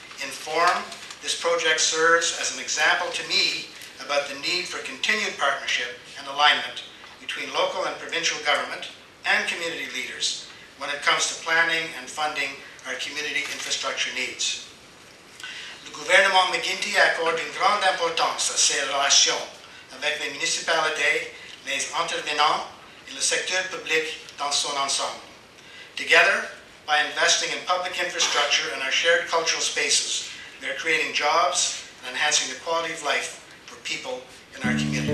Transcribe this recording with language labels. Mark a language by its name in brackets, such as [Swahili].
[English] In form, this project serves as an example to me about the need for continued partnership and alignment between local and provincial government and community leaders when it comes to planning and funding our community infrastructure needs. [French] Le gouvernement McGuinty accorde une grande importance à ces relations avec les municipalités, les intervenants et le secteur public dans son ensemble. [English] Together, by investing in public infrastructure and our shared cultural spaces, we are creating jobs and enhancing the quality of life for people in our community.